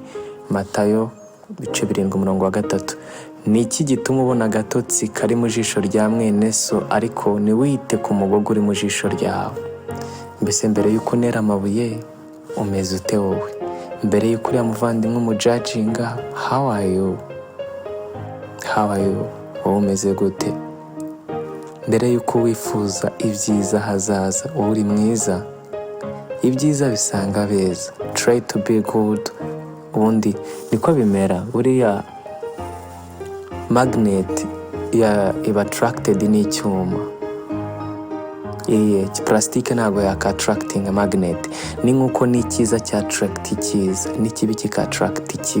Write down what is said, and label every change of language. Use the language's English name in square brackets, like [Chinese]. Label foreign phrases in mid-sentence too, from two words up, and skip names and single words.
[Kinyarwanda] Matayo 7:3. Ni iki gituma ubona agatotsi kari mu jisho rya mwene so, ariko ntiwite ku mugogo uri mu jisho ryawe? Mbese mbere y'uko unera amabuye umeze ute wowe? Mbere y'uko uriya muvandimwe umujajinga, [English] how are you? [Kinyarwanda] Wowe umeze gute? Mbere y'uko wifuza ibyiza hazaza, wowe uri mwiza? Ibyiza bisanga beza. [English] Try to be good. [Kinyarwanda] Ubundi niko bimera. Buriya magnet iba attracted n'icyuma. Plastique ntabwo yaka-attracting magnet. Ni nk'uko n'icyiza cya-attract icyiza, n'ikibi kika-attract ikibi.